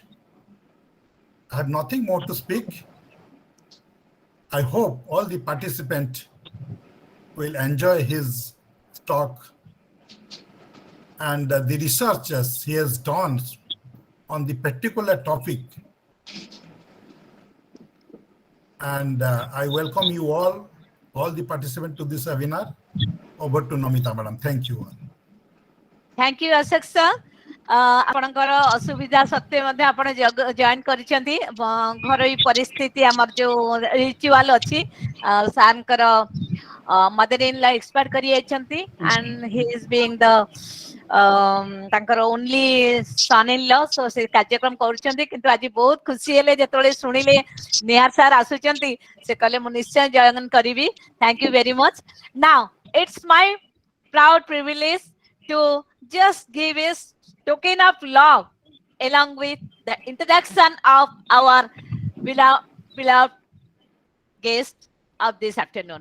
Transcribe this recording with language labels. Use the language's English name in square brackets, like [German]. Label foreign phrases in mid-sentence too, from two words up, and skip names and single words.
[English] I have nothing more to speak. I hope all the participants will enjoy his talk and the researches he has done on the particular topic And I welcome you all the participants to this webinar. Over to Namita madam. Thank you all. Thank you, Ashok sir. [Odia] ଆପଣଙ୍କର ଅସୁବିଧା ସତ୍ତ୍ୱେ ମଧ୍ୟ ଆପଣ ଜଏନ୍ କରିଛନ୍ତି ଘରୋଇ ପରିସ୍ଥିତି ଆମର ଯୋଉ ରିଚୁଆଲ ଅଛି ସାର୍ଙ୍କର [English] mother in law expired [Odia] କରି ଯାଇଛନ୍ତି [English] and he is being the [Odia] ତାଙ୍କର [English] only son in law so [Odia] ସେ କାର୍ଯ୍ୟକ୍ରମ କରୁଛନ୍ତି କିନ୍ତୁ ଆଜି ବହୁତ ଖୁସି ହେଲେ ଯେତେବେଳେ ଶୁଣିଲେ ନିହାର ସାର୍ ଆସୁଛନ୍ତି ସେ କହିଲେ ମୁଁ ନିଶ୍ଚୟ ଜଏନ୍ କରିବି [English] thank you very much. Now it's my proud privilege to just give his token of love along with the introduction of our beloved guest of this afternoon.